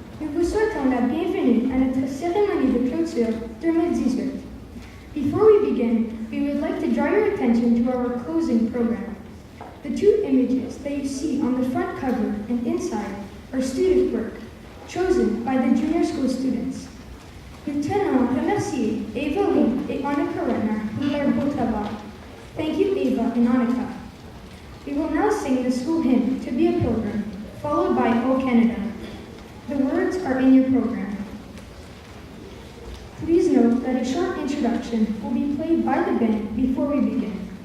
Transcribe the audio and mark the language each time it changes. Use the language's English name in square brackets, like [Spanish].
[French] Nous vous souhaitons la bienvenue à notre cérémonie de clôture 2018. [English] Before we begin, we would like to draw your attention to our closing program. The two images that you see on the front cover and inside are student work, chosen by the junior school students. [French] Nous tenons à remercier Eva Lee et Annika Renner pour leur beau travail. [English] Thank you, Eva and Annika. We will now sing the school hymn, To Be a Pilgrim, followed by O Canada. The words are in your program. Please note that a short introduction will be played by the band before we begin.